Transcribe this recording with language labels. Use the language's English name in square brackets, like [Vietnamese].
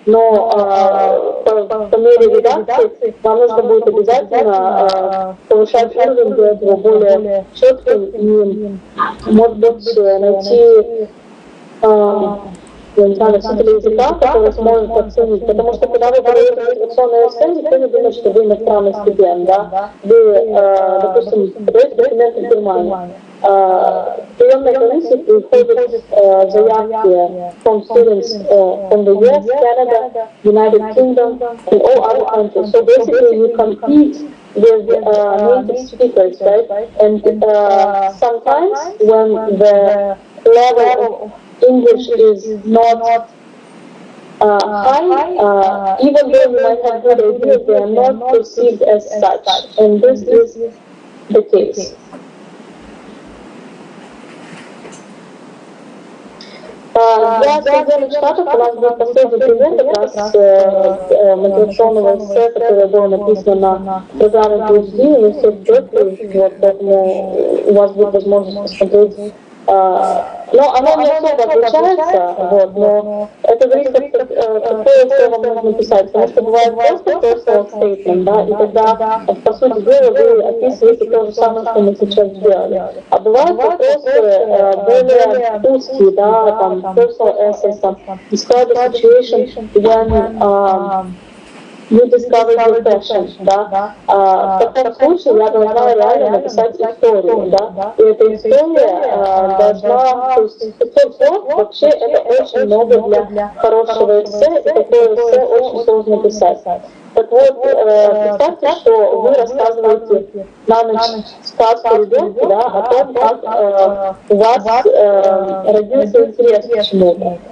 [Russian] Но по мере редакции вам нужно будет обязательно повышать уровень, делать его более четким и, может быть, найти носителя языка, который сможет оценить. Потому что когда вы подаете мотивационное эссе, никто не думает, что вы иностранный студент, да? Вы, допустим, подаете документы в Германии. В приемной комиссии приходят заявки [English] from students from the US, Canada, United Kingdom, and all other countries. So basically you compete with native speakers, right? And sometimes when the level of English is not high, even though you might have good ideas, they are not perceived as such, and this is the case. [Russian] Для Соединенных Штатов у нас был последний пример как раз мотивационного эссе, которое было написано на программе PhD, университет Беркли, вот, поэтому у вас будет возможность посмотреть. Но оно не особо отличается, вот, но это зависит от какое эссе вам нужно писать, потому что бывает просто personal statement, да, и тогда, по сути дела, вы описываете то же самое, что мы сейчас сделали. А бывают вопросы более узкие, да, там, personal essays, там, [English] describe a situation when you discover your passion, [Russian] да. В таком случае я должна реально написать историю, да. И эта история должна, то есть 500 слов вообще это очень много для хорошего эссе, и такое эссе очень сложно писать. Так вот, представьте, что вы рассказываете на ночь сказку ребенку, да, о том, как у вас родился интерес к чему-то.